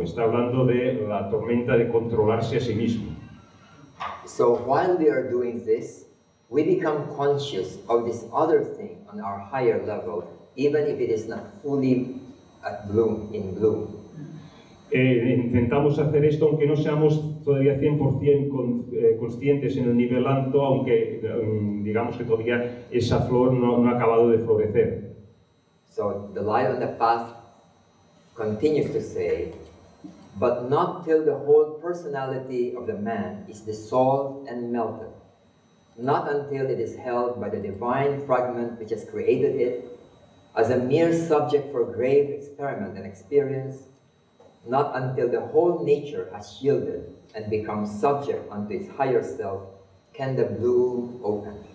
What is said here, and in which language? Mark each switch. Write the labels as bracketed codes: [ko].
[es] Está hablando de la tormenta de controlarse a sí mismo. [en] So while we are doing this, we become conscious of this other thing on our higher level, even if it is not fully in bloom. [es] Intentamos hacer esto aunque no seamos todavía 100% conscientes en el nivel alto, aunque digamos que todavía esa flor no ha acabado de florecer. [en] So the light on the path continues to say, but not till the whole personality of the man is dissolved and melted, not until it is held by the divine fragment which has created it as a mere subject for grave experiment and experience, not until the whole nature has yielded and become subject unto its higher self, can the bloom open.